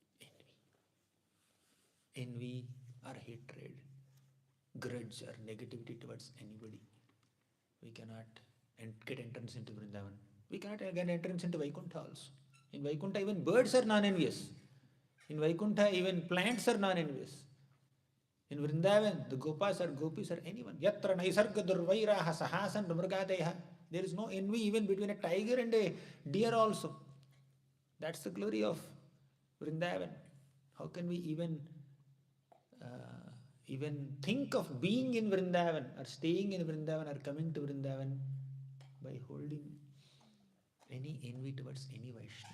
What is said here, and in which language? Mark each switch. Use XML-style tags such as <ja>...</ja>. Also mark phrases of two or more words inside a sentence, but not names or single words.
<en>Envy or hatred grudge or negativity towards anybody. We cannot get entrance into Vrindavan. We cannot get entrance into Vaikuntha also. In Vaikuntha, even birds are non-envious. In Vaikuntha, even plants are non-envious. In Vrindavan, the Gopas or Gopis or anyone.</en> <sa>Yatra naisarga durvairaha sahasan mrugadeha.</sa> <en>There is no envy even between a tiger and a deer also. That's the glory of Vrindavan. How can we even think of being in Vrindavan or staying in Vrindavan or coming to Vrindavan by holding any envy towards any Vaishnava?</en>